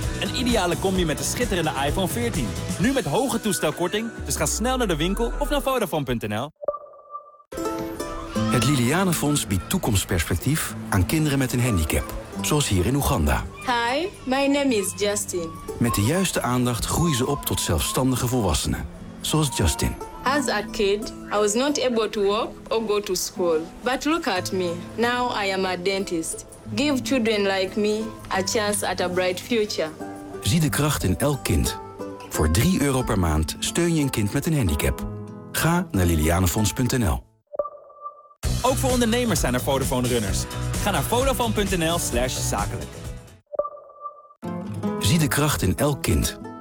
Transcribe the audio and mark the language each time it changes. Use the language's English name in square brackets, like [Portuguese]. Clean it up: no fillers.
[Dutch] Een ideale combi met de schitterende iPhone 14. Nu met hoge toestelkorting, dus ga snel naar de winkel of naar Vodafone.nl. Het Liliane Fonds biedt toekomstperspectief aan kinderen met een handicap. Zoals hier in Oeganda. [English] Hi, my name is Justin. [Dutch] Met de juiste aandacht groeien ze op tot zelfstandige volwassenen. Zoals Justin. [English] As a kid, I was not able to walk or go to school. But look at me. Now I am a dentist. Give children like me a chance at a bright future. [Dutch] Zie de kracht in elk kind. Voor €3 per maand steun je een kind met een handicap. Ga naar lilianefonds.nl. Ook voor ondernemers zijn er Vodafone Runners. Ga naar vodafone.nl/zakelijk. Zie de kracht in elk kind.